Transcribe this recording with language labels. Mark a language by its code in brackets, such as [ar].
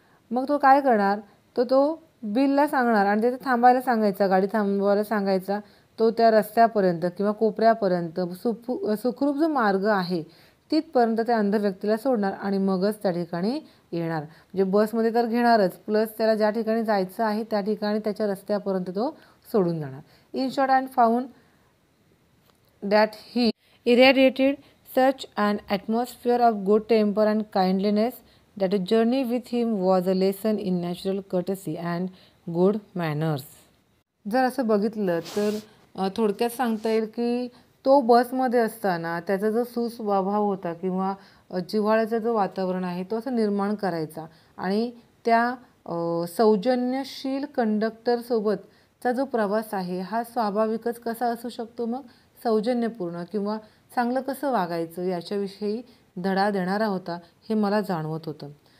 [mr] मग तो काय करणार, तो बिलला सांगणार आणि तिथे थांबायला सांगायचा, गाडी थांबवायला सांगायचा. तो त्या रस्त्यापर्यंत किंवा कोपऱ्यापर्यंत सुखरूप जो मार्ग आहे तिथपर्यंत त्या अंध व्यक्तीला सोडणार आणि मगच त्या ठिकाणी येणार. म्हणजे बसमध्ये तर घेणारच, प्लस त्याला ज्या ठिकाणी जायचं आहे त्या ठिकाणी त्याच्या रस्त्यापर्यंत तो सोडून जाणार. [en] In short and found that he irradiated such an atmosphere of good temper and kindliness that a journey with him was a lesson in natural courtesy and good manners. [mr] जर असं बघितलं तर थोडक्यात सांगता येईल की तो बसमध्ये असताना त्याचा जो सुस्वभाव होता किंवा जिव्हाळ्याचं जो वातावरण आहे तो असं निर्माण करायचा आणि त्या सौजन्यशील कंडक्टरसोबतचा जो प्रवास आहे हा स्वाभाविकच कसा असू शकतो, मग सौजन्यपूर्ण किंवा चांगलं कसं वागायचं याच्याविषयी धडा देणारा होता हे मला जाणवत होतं.